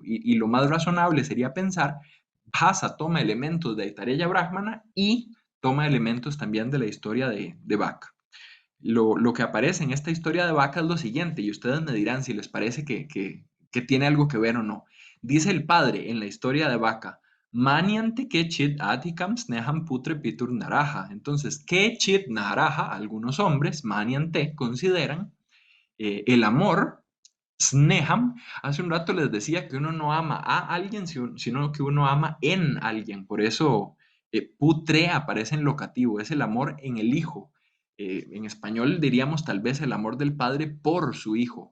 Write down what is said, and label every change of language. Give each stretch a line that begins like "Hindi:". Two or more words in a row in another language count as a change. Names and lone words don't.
Spanish: Y lo más razonable sería pensar, Hasa toma elementos de Aitareya Brahmana y toma elementos también de la historia de Bach. Lo que aparece en esta historia de Vaca es lo siguiente, y ustedes me dirán si les parece que tiene algo que ver o no. Dice el padre en la historia de Vaca,
Sanskrit: Maniante Kechit Atikam Sneham Putre Pitur Naraja.
Spanish: Entonces,
Sanskrit: Kechit Naraja,
Spanish: algunos hombres, Maniante, consideran el amor, Sneham, hace un rato les decía que uno no ama a alguien, sino que uno ama en alguien. Por eso putre aparece en locativo, es el amor en el hijo. En español diríamos tal vez el amor del padre por su hijo.